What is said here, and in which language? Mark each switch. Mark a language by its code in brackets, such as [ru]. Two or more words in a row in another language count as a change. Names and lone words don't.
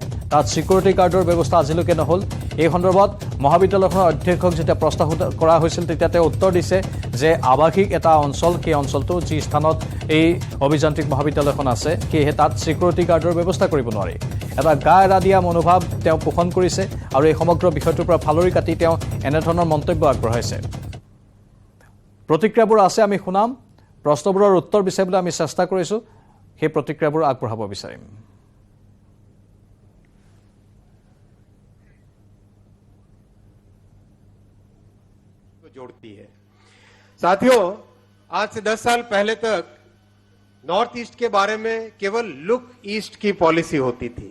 [as] তাত [en] security guard [as] ব্যৱস্থা আজিলৈকে নহ'ল। এই সন্দৰ্ভত মহাবিদ্যালয়খনৰ অধ্যক্ষক যেতিয়া প্ৰশ্ন কৰা হৈছিল তেতিয়া তেওঁ উত্তৰ দিছে যে আৱাসিক এটা অঞ্চল, সেই অঞ্চলটো যি স্থানত এই অভিযান্ত্ৰিক মহাবিদ্যালয়খন আছে সেয়েহে তাত [en] security guard [as] ব্যৱস্থা কৰিব নোৱাৰি। এটা গা এৰা দিয়া মনোভাৱ তেওঁ পোষণ কৰিছে আৰু এই সমগ্ৰ বিষয়টোৰ পৰা ফালৰি কাটি তেওঁ এনেধৰণৰ মন্তব্য আগবঢ়াইছে। প্ৰতিক্ৰিয়াবোৰ আছে, আমি শুনাম। প্ৰশ্নবোৰৰ উত্তৰ বিচাৰিবলৈ আমি চেষ্টা কৰিছোঁ। সেই প্ৰতিক্ৰিয়াবোৰ আগবঢ়াব বিচাৰিম। [hi] जोड़ती है। साथियों, आज से 10 साल पहले तक नॉर्थ ईस्ट के बारे में केवल लुक ईस्ट की पॉलिसी होती थी।